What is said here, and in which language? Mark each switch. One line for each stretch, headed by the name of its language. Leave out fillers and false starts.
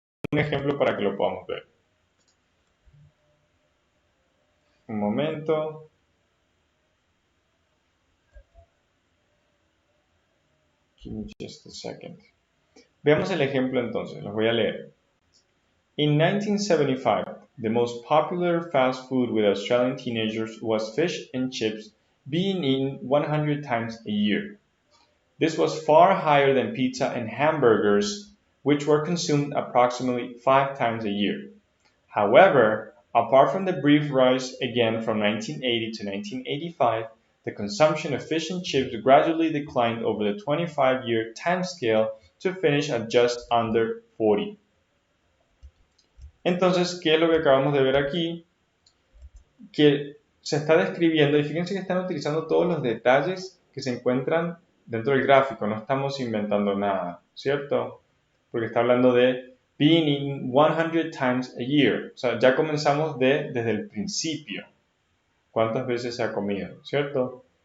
Spanish: Un ejemplo para que lo podamos ver. Un momento.
English: Give me just a second.
Spanish: Veamos el ejemplo entonces, los voy a leer.
English: In 1975, the most popular fast food with Australian teenagers was fish and chips, being eaten 100 times a year. This was far higher than pizza and hamburgers, which were consumed approximately 5 times a year. However, apart from the brief rise again from 1980 to 1985, the consumption of fish and chips gradually declined over the 25-year timescale to finish at just under 40.
Spanish: Entonces, ¿qué es lo que acabamos de ver aquí? Que se está describiendo, y fíjense que están utilizando todos los detalles que se encuentran dentro del gráfico, no estamos inventando nada, ¿cierto? Porque está hablando de
English: being eaten 100 times a year,
Spanish: o sea, ya comenzamos desde el principio, cuántas veces se ha comido, ¿cierto?